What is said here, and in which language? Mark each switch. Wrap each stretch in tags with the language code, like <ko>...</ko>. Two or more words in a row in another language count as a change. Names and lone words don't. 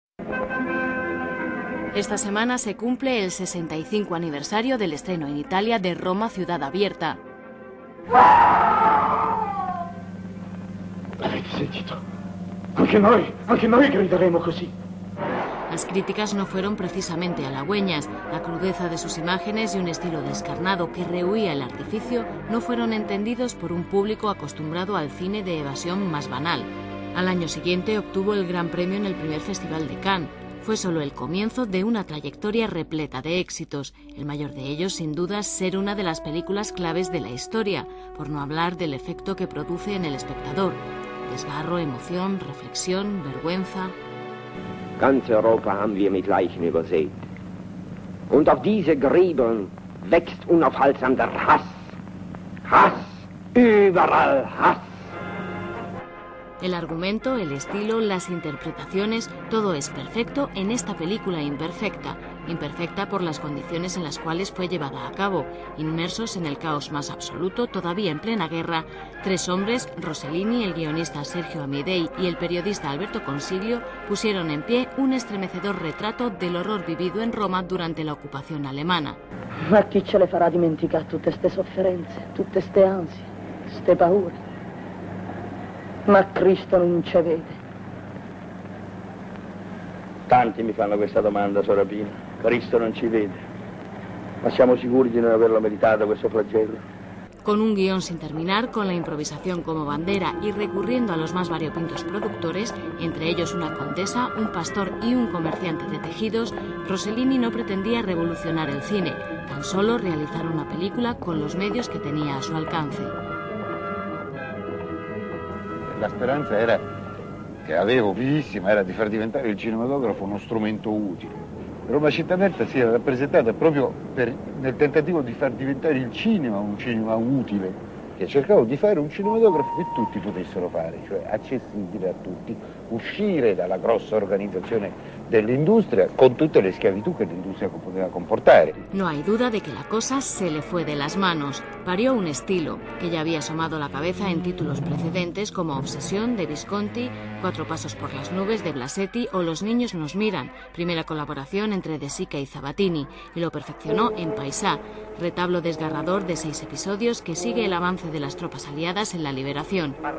<es>Esta semana se cumple el 65 aniversario del estreno en Italia de Roma Ciudad Abierta.</es> <it>Avete sentito? Anche noi grideremo così.</it> <es>Las críticas no fueron precisamente halagüeñas. La crudeza de sus imágenes y un estilo descarnado que rehuía el artificio no fueron entendidos por un público acostumbrado al cine de evasión más banal. Al año siguiente obtuvo el Gran Premio en el primer Festival de Cannes. Fue solo el comienzo de una trayectoria repleta de éxitos, el mayor de ellos sin duda ser una de las películas claves de la historia, por no hablar del efecto que produce en el espectador. Desgarro, emoción, reflexión, vergüenza.</es> <de>Ganz Europa haben wir mit Leichen übersät. Und auf diese Gräber wächst unaufhaltsam der Hass. Hass, überall Hass.</de> <es>El argumento, el estilo, las interpretaciones, todo es perfecto en esta película imperfecta. Imperfecta por las condiciones en las cuales fue llevada a cabo. Inmersos en el caos más absoluto, todavía en plena guerra, tres hombres, Rossellini, el guionista Sergio Amidei y el periodista Alberto Consiglio, pusieron en pie un estremecedor retrato del horror vivido en Roma durante la ocupación alemana.</es> <it>Ma chi ce le farà dimenticare tutte ste sofferenze, tutte ste ansie, ste paure? Ma Cristo non ci vede. Tanti mi fanno questa domanda, Sora Pina. Cristo non ci vede. Ma siamo sicuri di non averlo meritato questo flagello?</it> <es>Con un guión sin terminar, con la improvisación como bandera y recurriendo a los más variopintos productores, entre ellos una condesa, un pastor y un comerciante de tejidos, Rossellini no pretendía revolucionar el cine, tan solo realizar una película con los medios que tenía a su alcance.</es> <it>La speranza era, che avevo vivissima, era di far diventare il cinematografo uno strumento utile. Roma Città Aperta si era rappresentata proprio nel tentativo di far diventare il cinema un cinema utile, che cercavo di fare un cinematografo che tutti potessero fare, cioè accessibile a tutti, uscire dalla grossa organizzazione dell'industria con tutte le schiavitù che l'industria poteva comportare.</it> <es>No hay duda de que la cosa se le fue de las manos. Parió un estilo que ya había asomado la cabeza en títulos precedentes como Obsesión de Visconti, Cuatro pasos por las nubes de Blasetti o Los niños nos miran, primera colaboración entre De Sica y Zavattini, y lo perfeccionó en Paisà, retablo desgarrador de 6 episodios que sigue el avance de las tropas aliadas en la liberación.</es>